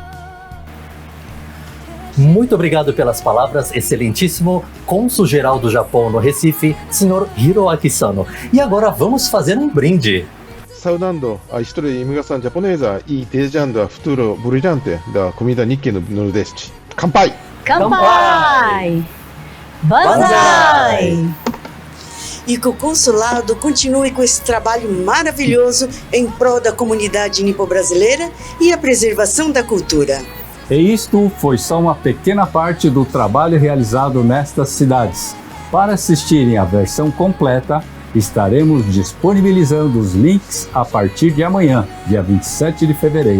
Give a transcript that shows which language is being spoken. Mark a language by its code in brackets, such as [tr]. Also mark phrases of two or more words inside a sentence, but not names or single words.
[pt] Muito obrigado pelas palavras, excelentíssimo cônsul-geral do Japão no Recife, Sr. Hiroaki Sano. E agora vamos fazer um brinde. Saudando a história da imigração japonesa e desejando o futuro brilhante da comunidade Nikkei no Nordeste. Kanpai! [ja] 乾杯！万歳! [pt] E que o consulado continue com esse trabalho maravilhoso em prol da comunidade nipo-brasileira e a preservação da cultura. E isto foi só uma pequena parte do trabalho realizado nestas cidades. Para assistirem à versão completa, estaremos disponibilizando os links a partir de amanhã, dia 27 de fevereiro.